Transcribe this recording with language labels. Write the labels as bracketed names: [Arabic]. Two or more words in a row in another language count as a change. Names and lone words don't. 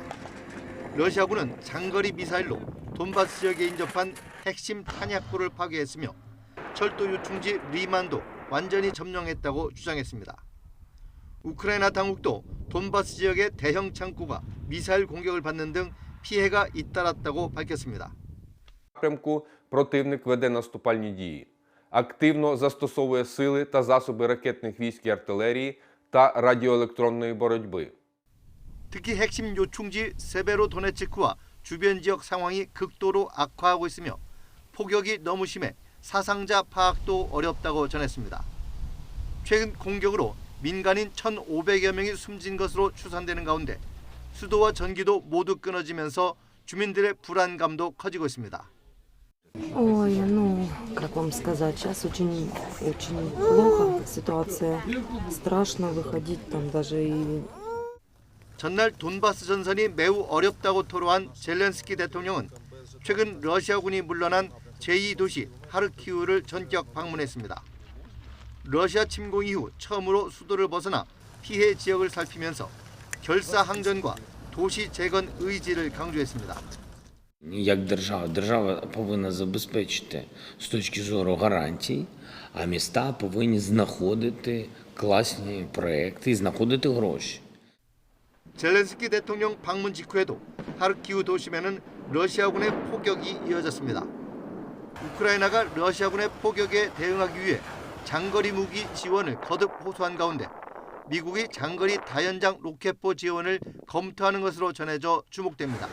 [Korean] 러시아군은 장거리 미사일로 돈바스 지역에 인접한 핵심 탄약고를 파괴했으며 철도 요충지 리만도 완전히 점령했다고 주장했습니다. 우크라이나 당국도 돈바스 지역의 대형 창고가 미사일 공격을 받는 등 피해가 잇따랐다고 밝혔습니다. [Ukrainian] напрямку противник веде наступальні дії. Активно застосовує сили та засоби ракетних військ і артилерії та радіоелектронної боротьби. [Korean] 특히 핵심 요충지 세베로도네츠크와 주변 지역 상황이 극도로 악화하고 있으며 폭격이 너무 심해 사상자 파악도 어렵다고 전했습니다. 최근 공격으로 민간인 1,500여 명이 숨진 것으로 추산되는 가운데 수도와 전기도 모두 끊어지면서 주민들의 불안감도 커지고 있습니다. [Russian] Ой, ну, как вам сказать, сейчас очень плохо ситуация. Страшно выходить там даже и... [Korean] 전날 돈바스 전선이 매우 어렵다고 토로한 젤렌스키 대통령은 최근 러시아군이 물러난 제2도시 하르키우를 전격 방문했습니다. 러시아 침공 이후 처음으로 수도를 벗어나 피해 지역을 살피면서 결사항전과 도시 재건 의지를 강조했습니다. [Ukrainian] Як держава повинна забезпечити з точки зору гарантій, а міста повинні знаходити класні проекти і знаходити гроші. [Korean] 젤렌스키 대통령 방문 직후에도 하르키우 도심에는 러시아군의 포격이 이어졌습니다. 우크라이나가 러시아군의 포격에 대응하기 위해 장거리 무기 지원을 거듭 호소한 가운데 미국이 장거리 다연장 로켓포 지원을 검토하는 것으로 전해져 주목됩니다.